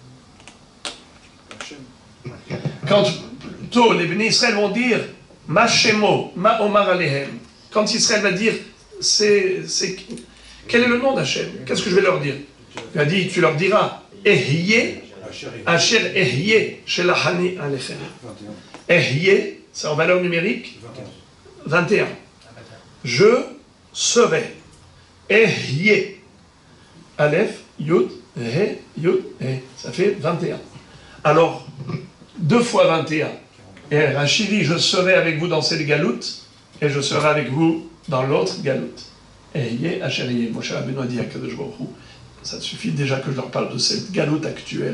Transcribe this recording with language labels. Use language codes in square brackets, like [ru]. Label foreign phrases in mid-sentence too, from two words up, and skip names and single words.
[fr] Quand plutôt les bénis Israël vont dire [he] מה שמו מה אומר אליהם, [fr] quand Israël va dire quel est le nom d'Hachem? Qu'est-ce que je vais leur dire? Il a dit, tu leur diras [he] אהיה אשר אהיה שלחני אליכם. [fr] Ehye, c'est en valeur numérique 21. Je serai. Ehye. Aleph, Yud, He, Yud, He. Ça fait 21. Alors, 2 fois 21. Et Rachid dit, je serai avec vous dans cette galoute, et je serai avec vous dans l'autre galoute. [he] אהיה אשר אהיה. [fr] Moshe Rabbeinu a dit à [he] קדוש ברוך הוא, [fr] ça suffit déjà que je leur parle de cette galoute actuelle.